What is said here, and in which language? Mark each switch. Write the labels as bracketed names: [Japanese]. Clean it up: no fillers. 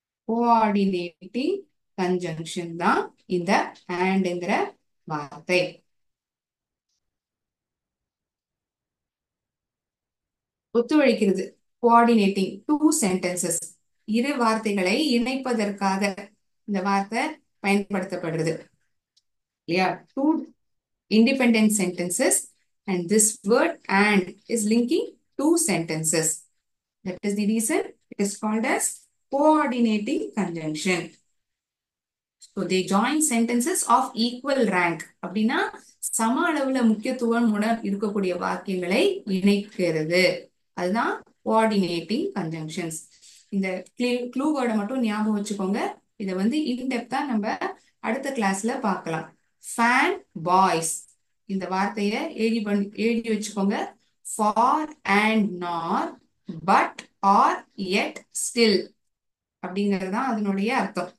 [Tamil] Coordinating conjunction தான் இந்த ஆண்ட்ங்கிற வார்த்தை. ஒத்துழைக்கிறது. Coordinating two sentences. இரு வார்த்தைகளை இணைப்பதற்காக இந்த வார்த்தை பயன்படுத்தப்படுறது இல்லையா? [English] Two independent sentences, and this word and is linking two sentences. That is the reason it is called as coordinating conjunction. So they join sentences of equal rank. [Tamil] அப்படின்னா சம அளவுல முக்கியத்துவம் இருக்கக்கூடிய வாக்கியங்களை இணைக்கிறது. அதுதான் coordinating conjunctions. இந்த க்ளூ வேர்டை மட்டும் ஞாபகம் வச்சுக்கோங்க. இதை வந்து இன்டெப்தா நம்ம அடுத்த கிளாஸ்ல பார்க்கலாம். ஃபேன் பாய்ஸ் இந்த வார்த்தைய எழுதி வச்சுக்கோங்க. ஃபார் அண்ட் நார் பட் ஆர் எட் ஸ்டில் அப்படிங்கிறது தான் அதனுடைய அர்த்தம்.